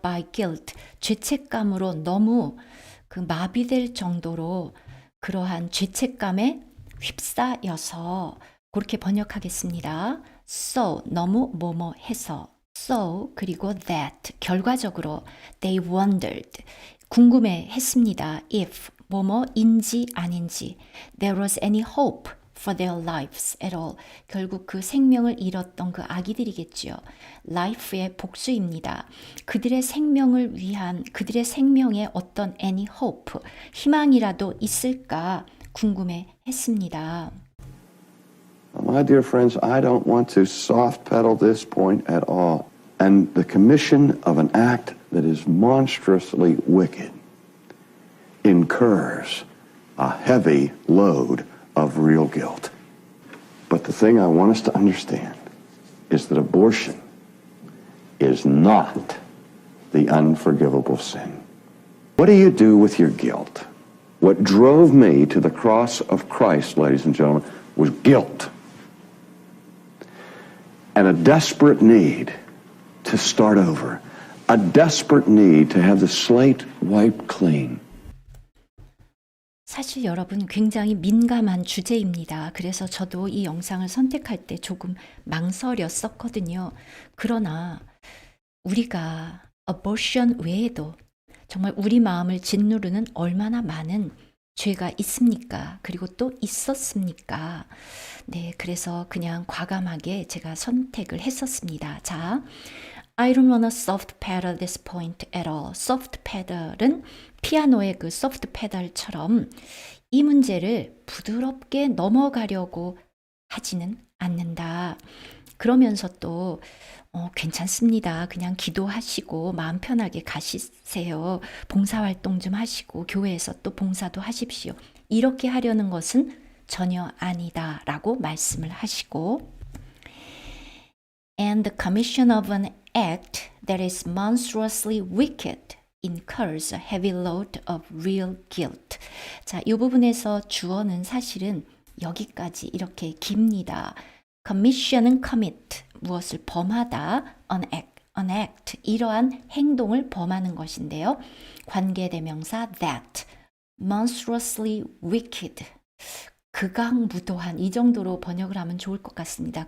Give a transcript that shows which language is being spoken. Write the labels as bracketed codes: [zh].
[en] by guilt, [ko] 죄책감으로 너무 그 마비될 정도로 그러한 죄책감에 휩싸여서 그렇게 번역하겠습니다. So, 너무 뭐뭐 해서 So, 그리고 that, 결과적으로 [en] they wondered, [ko] 궁금해했습니다. [en] If, [ko] 뭐뭐인지 아닌지 [en] there was any hope for their lives at all. [ko] 결국 그 생명을 잃었던 그 아기들이겠지요. life의 복수입니다. 그들의 생명을 위한 그들의 생명에 어떤 [en] any hope, [ko] 희망이라도 있을까 궁금해했습니다. [en] My dear friends, I don't want to soft pedal this point at all. And the commission of an act that is monstrously wicked incurs a heavy load of real guilt. But the thing I want us to understand is that abortion is not the unforgivable sin. What do you do with your guilt? What drove me to the cross of Christ, ladies and gentlemen, was guilt and a desperate need to start over, a desperate need to have the slate wiped clean. [ko] 사실 여러분 굉장히 민감한 주제입니다. 그래서 저도 이 영상을 선택할 때 조금 망설였었거든요. 그러나 우리가 abortion 외에도 정말 우리 마음을 짓누르는 얼마나 많은 죄가 있습니까? 그리고 또 있었습니까? 네, 그래서 그냥 과감하게 제가 선택을 했었습니다. [en] 자, I don't wanna soft pedal this point at all. [ko] soft pedal은 피아노의 그 soft pedal처럼 이 문제를 부드럽게 넘어가려고 하지는 않는다. 그러면서 또 괜찮습니다. 그냥 기도하시고 마음 편하게 가시세요. 봉사활동 좀 하시고 교회에서 또 봉사도 하십시오. 이렇게 하려는 것은 전혀 아니다라고 말씀을 하시고 [en] And the commission of an act that is monstrously wicked incurs a heavy load of real guilt. [ko] 자, 이 부분에서 주어는 사실은 여기까지 이렇게 깁니다. commission은 commit, 무엇을 범하다, [en] an act, [ko] 이러한 행동을 범하는 것인데요. 관계대명사 that, [en] monstrously wicked, [ko] 극악무도한, 이 정도로 번역을 하면 좋을 것 같습니다.